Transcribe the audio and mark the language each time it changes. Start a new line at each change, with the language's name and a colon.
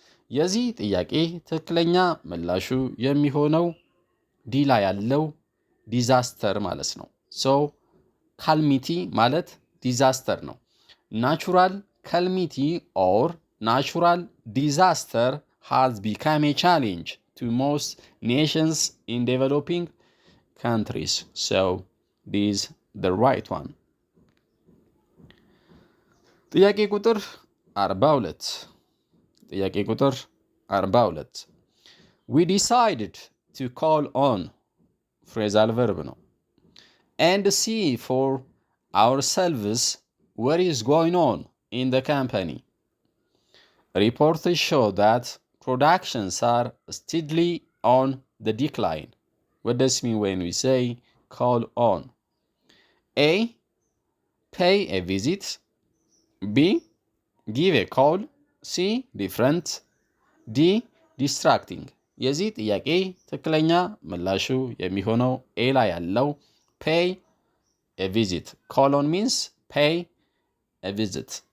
Amharic: የዚህ ጥያቄ ትክክለኛ ምላሹ የሚሆነው ዲ ላይ ያለው ዲዛስተር ማለት ነው። ሶ ካልሚቲ ማለት ዲዛስተር ነው። ናቹራል ካልሚቲ ኦር ናቹራል ዲዛስተር
English: has become a challenge to most nations in developing countries. So this is the right one.
Amharic: ጥያቄ ቁጥር 42
English: We decided to call on phrasal verb
Amharic: ነው
English: and see for ourselves what is going on in the company. Reports show that productions are steadily on the decline. What does it mean when we say call on? A. Pay a visit. B. Give a call. C. Different. D. Distracting.
Amharic: የዚህ ጥያቄ ትክክለኛ ምላሹ የሚሆነው ኤ ላይ ያለው
English: pay a visit. Call on means pay a visit.